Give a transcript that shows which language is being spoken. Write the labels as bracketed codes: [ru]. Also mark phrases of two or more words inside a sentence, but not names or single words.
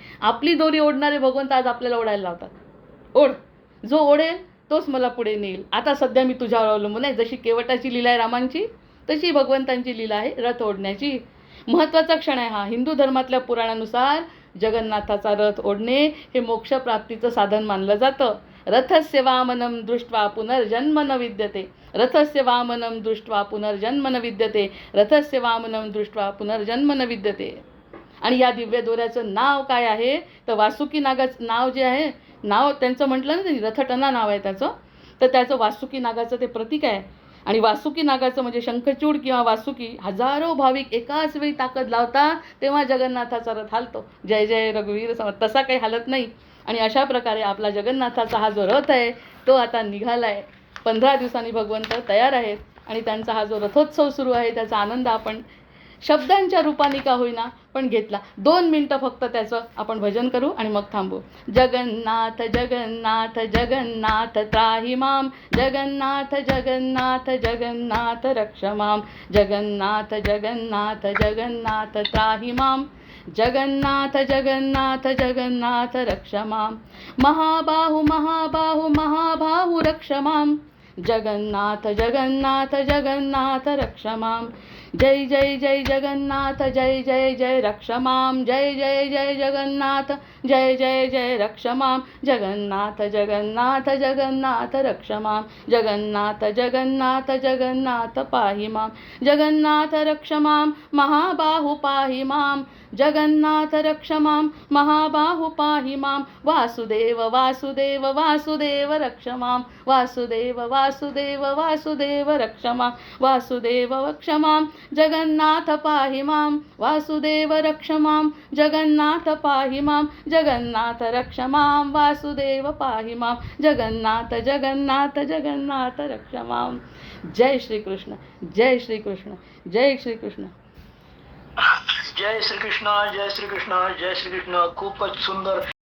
[mr] आपली दोरी ओढणारे भगवंत आज आपल्याला ओढायला लावतात. ओढ, जो ओढेल तोच मला पुढे नेईल. आता सध्या मी तुझ्यावर अवलंबून आहे. जशी केवटाची लीला आहे रामांची, तशी भगवंतांची लीला आहे रथ ओढण्याची. महत्त्वाचा क्षण आहे हा. हिंदू धर्मातल्या पुराणानुसार जगन्नाथाचा रथ ओढणे हे मोक्षप्राप्तीचं साधन मानलं जातं. [sa] रथस्य वामनं दृष्ट्वा पुनर्जन्म न विद्यते. रथस्य वामनं दृष्ट्वा पुनर्जन्म न विद्यते. रथस्य वामनं दृष्ट्वा पुनर्जन्म न विद्यते. [mr] आणि या दिव्य दोऱ्याचं नाव काय आहे तर वासुकी नागाचं नाव जे आहे, नाव त्यांचं म्हटलं ना त्यांनी, रथटना नाव आहे त्याचं. तर त्याचं वासुकी नागाचं ते प्रतीक आहे. आणि वासुकी नागाचं म्हणजे शंखचूड किंवा वासुकी, हजारो भाविक एकाच वेळी ताकद लावतात तेव्हा जगन्नाथाचा रथ हालतो. जय जय रघुवीर समर्थ. तसा काही हालत नाही. आणि अशा प्रकारे आपला जगन्नाथाचा हा जो रथ आहे तो आता निघाला आहे. 15 दिवसांनी भगवंत तयार आहेत आणि त्यांचा हा जो रथोत्सव सुरू आहे त्याचा आनंद आपण शब्दांच्या रूपाने का होईना पण घेतला. 2 मिनिटं फक्त त्याचं आपण भजन करू आणि मग थांबू. [sa] जगन्नाथ जगन्नाथ जगन्नाथ त्राहि माम. जगन्नाथ जगन्नाथ जगन्नाथ रक्ष माम. जगन्नाथ जगन्नाथ जगन्नाथ त्राहि माम. जगन्नाथ जगन्नाथ जगन्नाथ रक्ष माम. महाबाहु महाबाहु महाबाहु रक्ष माम. जगन्नाथ जगन्नाथ जगन्नाथ रक्ष मां जय जय जय जगन्नाथ जय जय जय रक्ष मां जय जय जय जगन्नाथ जय जय जय रक्ष मां जगन्नाथ जगन्नाथ जगन्नाथ रक्ष मां जगन्नाथ जगन्नाथ जगन्नाथ पाहि मां जगन्नाथ रक्ष मां महाबाहु पाहि मां जगन्नाथ रक्ष मां महाबाहु पाहि मां वासुदेव वासुदेव वासुदेव रक्ष मां वासुदेव वासुदेव वासुदेव रक्ष मां वासुदेव रक्ष मां जगन्नाथ पाहि मां वासुदेव रक्ष मां जगन्नाथ पाहि मां जगन्नाथ रक्ष मां वासुदेव पाहि मां जगन्नाथ जगन्नाथ जगन्नाथ रक्ष मां जय श्री कृष्ण जय श्री कृष्ण जय श्री कृष्ण जय श्रीकृष्ण जय श्रीकृष्ण जय श्रीकृष्ण. [mr] खूपच सुंदर.